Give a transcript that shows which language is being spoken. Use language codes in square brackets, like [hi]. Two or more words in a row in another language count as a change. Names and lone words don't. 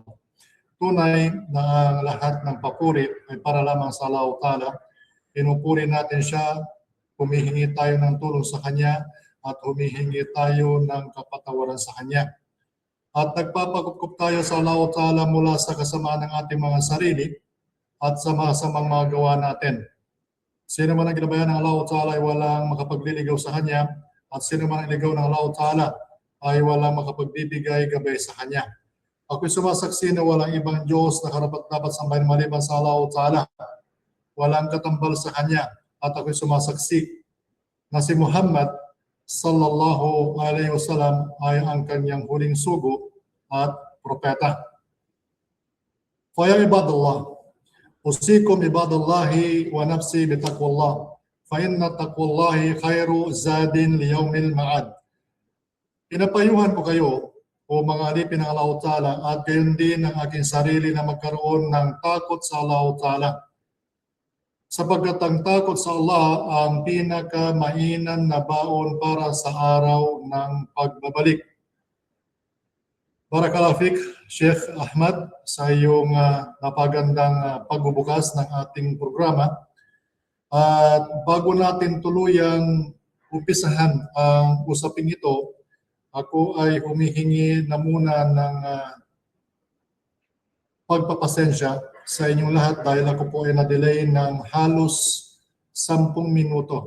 [tl] Tunay na lahat ng papuri ay para lamang sa Allah Ta'ala. Pinupuri natin siya, humihingi tayo ng tulong sa Kanya at humihingi tayo ng kapatawaran sa Kanya. At nagpapagupkup tayo sa Allah Ta'ala mula sa kasamaan ng ating mga sarili at sa masamang mga gawa natin. Sino man ang ginabayan ng Allah Ta'ala ay walang makapagliligaw sa Kanya at sino man ang ligaw ng Allah Ta'ala ay walang makapagbibigay gabay sa Kanya. Ako'y sumasaksi na walang ibang Diyos na karapat-dapat sambahin maliban sa Allah Ta'ala. Walang katambal sa Kanya at ako'y sumasaksi na si Muhammad [ar] صلى الله عليه وسلم [tl] ay ang kanyang huling sugo at propeta. [ar] فيا عباد الله، أوصيكم عباد الله ونفسي بتقوى الله، فإن تقوى الله خير زاد ليوم المعاد. [tl] Pinapayuhan ko kayo o mga alipin ng Allah Ta'ala at gayon din ang aking sarili na magkaroon ng takot sa Allah Ta'ala. Sapagkat ang takot sa Allah ang pinaka-mainam na baon para sa araw ng pagbabalik. [ar] بارك الله فيك, [tl] Sheikh Ahmad, sa iyong napagandang pagbubukas ng ating programa. At bago natin tuluyang umpisahan ang usaping ito, ako ay humihingi na muna ng pagpapasensya sa inyong lahat dahil ako po ay na-delay ng halos 10 minuto.